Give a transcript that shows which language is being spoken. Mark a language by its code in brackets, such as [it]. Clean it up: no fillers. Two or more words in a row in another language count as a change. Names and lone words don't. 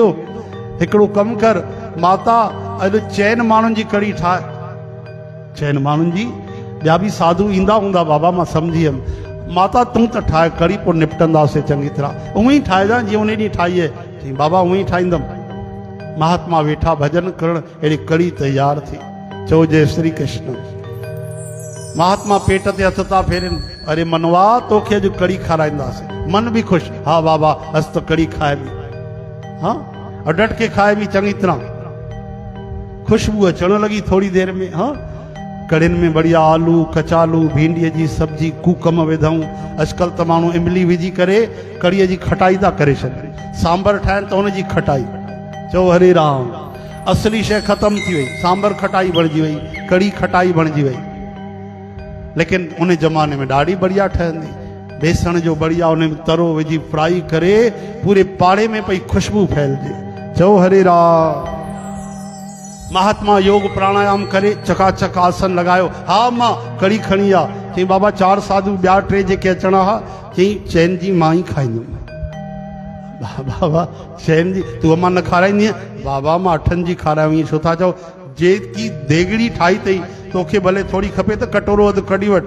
[sd] हिकिड़ो कमु कर माता, अॼु 4 माण्हुनि जी कड़ी ठाहे। 4 माण्हुनि जी? ॿिया बि साधू ईंदा हूंदा बाबा, मां सम्झी वियमि। माता तूं त ठाहे कड़ी, पोइ निपटंदासीं चङी तरह। उहो ई ठाहिजां जीअं उन ॾींहुं ठाही आहे। चई बाबा उहो ई ठाहींदमि। महात्मा वेठा भजन करण, अहिड़ी कड़ी तैयार थी। चओ जय श्री कृष्ण। महात्मा पेट ते हथ था फेरनि। अरे मनवा तोखे अॼु कड़ी खाराईंदासीं। मन बि ख़ुशि। हा बाबा अस त कड़ी खाए बि, हाँ डट के खाए बि चङी तरह। खुशबू अचण लॻी थोड़ी देर में। हाँ कड़ियुनि में बढ़िया आलू, कचालू, भिंडीअ जी सब्जी, कूकम विधऊं। अॼुकल्ह त माण्हू इमली विझी करे कड़ीअ जी खटाई था करे छॾनि। सांभर ठाहिनि त हुनजी खटाई। चओ हरे राम। असली शइ ख़तम थी वई, सांभर खटाई बणिजी वई, कड़ी खटाई बणिजी वई। लेकिन उन ज़माने में ॾाढी बढ़िया ठहंदी। बेसण जो बढ़िया उन में तरो विझी फ्राई करे पूरे पाड़े में पई खुशबू फैलजे। चओ हरे राम। महात्मा योग प्राणायाम करे चकाचक आसन लगायो। हा मां कड़ी खणी आ। चई बाबा 4 साधु ॿिया 3 जेके अचणा हा, चई चैन जी मां ई खाईंदुमि। बाबा चैन जी तूं अम्मा न खाराईंदी? बाबा मां 8 जी खारायूं। छो था चओ? जेकी देगड़ी ठाही अथई तोखे भले थोड़ी खपे त कटोरो अधु कढी वठ।